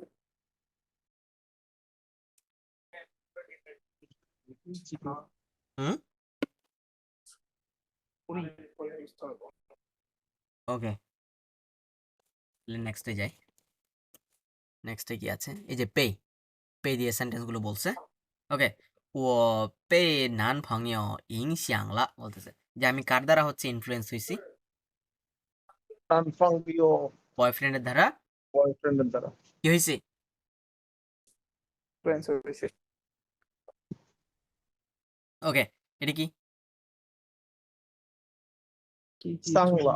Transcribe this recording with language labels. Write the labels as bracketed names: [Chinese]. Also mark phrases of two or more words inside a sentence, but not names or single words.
[Bangla] হুম, ওকে, নেক্সটে যাই। নেক্সটে কি আছে, এই যে পে, পে দিয়ে সেন্টেন্স গুলো বলছে। ওকে, [Chinese] 我被男朋友影响了 [Bangla] বলতেছে, যে আমি কার দ্বারা হচ্ছে ইনফ্লুয়েন্স হয়েছি, ট্রান্সফাংবিও বয়ফ্রেন্ডের দ্বারা বয়ফ্রেন্ডের দ্বারা কি হয়েছে, ওকে, এটা কি, সাংলা